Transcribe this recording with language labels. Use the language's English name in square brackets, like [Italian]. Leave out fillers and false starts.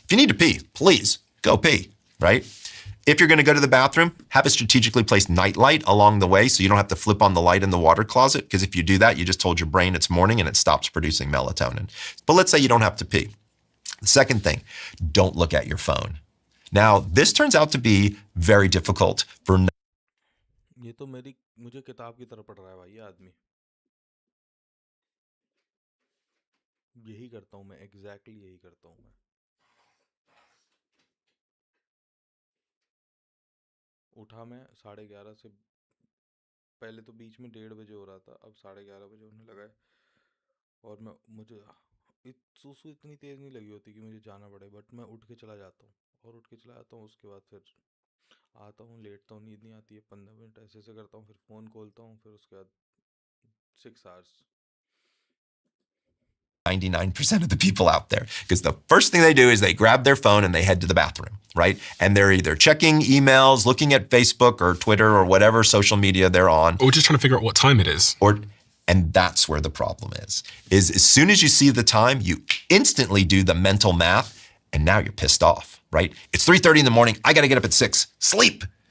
[English] If you need to pee, please go pee, right? If you're going to go to the bathroom, have a strategically placed night light along the way so you don't have to flip on the light in the water closet, because if you do that, you just told your brain it's morning and it stops producing melatonin. But let's say you don't have to pee. The second thing, don't look at your phone. Now, this turns out to be very difficult for... [Hindi] ये तो मुझे किताब की तरह पढ़ रहा है भाई ये आदमी यही करता हूँ मैं एग्जैक्टली यही करता हूँ मैं उठा मैं 11:30 से पहले तो बीच में 1:30 बजे हो रहा था अब 11:30 बजे होने लगा है और मुझे सूसू इतनी तेज नहीं लगी होती कि मुझे जाना पड़े बट मैं उठ के चला जाता हूँ और उठ के चला जाता हूँ उसके बाद फिर आता हूँ लेटता हूँ नींद नहीं आती है 15 मिनट ऐसे करता हूँ फिर फ़ोन खोलता हूँ फिर उसके बाद [English] 6 hours 99% of the people out there, because the first thing they do is they grab their phone and they head to the bathroom, right? And they're either checking emails, looking at Facebook or Twitter or whatever social media they're on. Or just trying to figure out what time it is. And that's where the problem is as soon as you see the time, you instantly do the mental math and now you're pissed off, right? It's 3:30 in the morning. I got to get up at 6. Sleep.